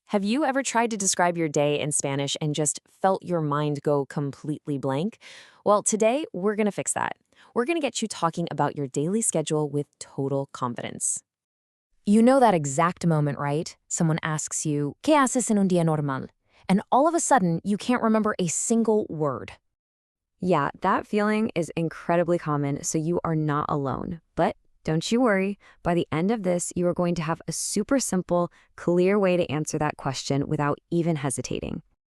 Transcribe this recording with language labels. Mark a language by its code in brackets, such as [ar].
[en] Have you ever tried to describe your day in Spanish and just felt your mind go completely blank? Well, today we're going to fix that. We're going to get you talking about your daily schedule with total confidence. You know that exact moment, right? Someone asks you, [es] ¿Qué haces en un día normal? [en] And all of a sudden, you can't remember a single word. Yeah, that feeling is incredibly common, so you are not alone. But don't you worry, by the end of this, you are going to have a super simple, clear way to answer that question without even hesitating.